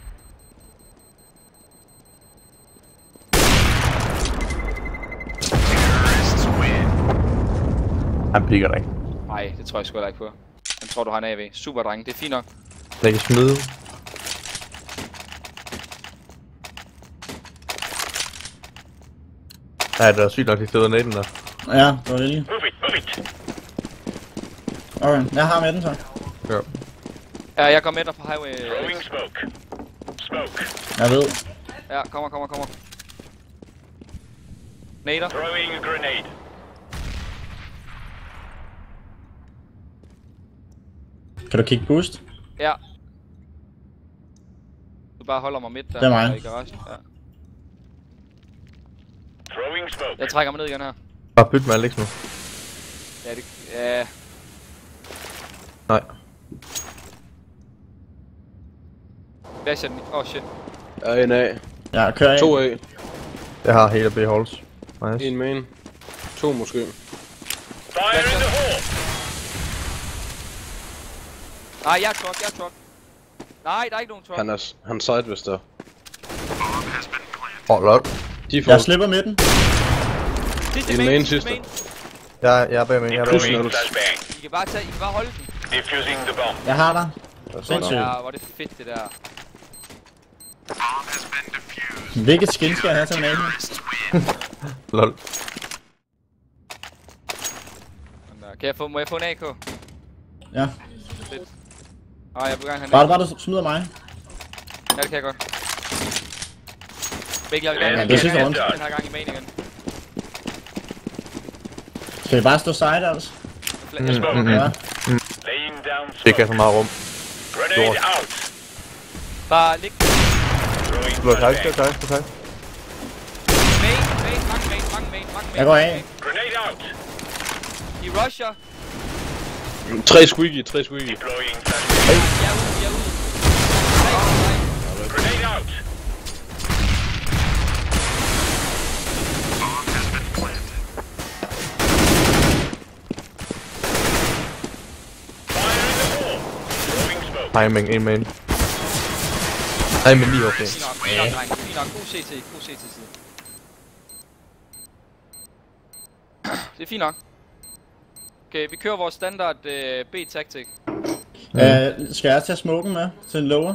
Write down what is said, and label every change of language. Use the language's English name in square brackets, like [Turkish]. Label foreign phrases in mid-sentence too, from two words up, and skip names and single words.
[Danish] Han pikker dig ikke. Nej, det tror jeg sgu heller ikke på. Jeg tror, du har en AV. Super, dreng. Det er fint nok. Jeg kan smide. Ja, det er sygt nok, de stod naden der. Ja, det var det lige. [English] Move it. [Danish] Okay, jeg har med den så. Ja. Ja, jeg går med dig på highway. [English] Throwing smoke. Smoke. [Danish] Jeg ved. Ja, kommer. Nader. [English] Throwing a grenade. [Danish] Kan du kigge boost? Ja. Du bare holder mig midt der. Det er mig. I garagen. Ja. [English] Throwing smoke. [Danish] Jeg trækker mig ned igen her. Bare byt med Alex nu. Ja, det... Ja. Nej. Flasher den. Åh, shit. Ja, en A. Ja, kør af. 2 A. Jeg har hele B-holds. Nice. En main. 2 måske. [English] Fire in the hole. [Danish] Nej, jeg er truck. Nej, der er ikke nogen truck. Han er side, hvis der. Lol. De får... Jeg slipper midten. Sidste En main sidste. Jeg er bag med, jeg er bag med. [English] Deploying flashbang. [Danish] I kan bare tage, I kan bare holde den. [English] Defusing the bomb. [Danish] Jeg har dig. Sindssygt. Ja, hvor er det fedt det der. Hvilket skin skal jeg have til en alien? Lol. Må jeg få en AK? Ja. Fedt. Jeg vil gerne have en Bare AK. du smider mig. Ja, det kan jeg godt. Begge jeg vil Ja, gerne det er sidste have runde. den her gang i main igen. Skal vi bare stå side altså? Jeg Ja. [English] Laying down [Danish] Det kan [English] smoke. [Danish] så meget rum. [English] Grenade out. [Danish] Bare lig [English] Throwing [Danish] Du har kajt, [English] flashbang. [Danish] du har kajt. mange main. Jeg går af. [English] Grenade out. [Danish] I rusher. 3 squeaky. [English] Deploying flashbang. [Danish] Jeg er ude. [English] Grenade out. Fire in the hole. Throwing smoke. [Danish] Timing, en main. Nej, men lige okay. Fint nok, dreng. Fint nok. God CT-side. Det er fint nok. Okay, vi kører vores standard B-taktik. Skal jeg tage smoken med til en lower?